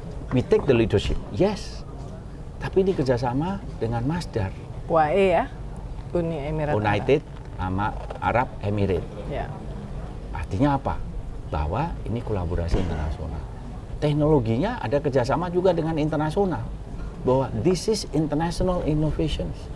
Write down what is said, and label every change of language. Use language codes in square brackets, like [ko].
[en] We take the leadership, yes. [id] Tapi ini kerjasama dengan Masdar. UAE ya? Uni Emirat [en] United sama Arab Emirates. [id] Ya. Artinya apa? Bahwa ini kolaborasi internasional. Teknologinya ada kerjasama juga dengan internasional. Bahwa [en] this is international innovations.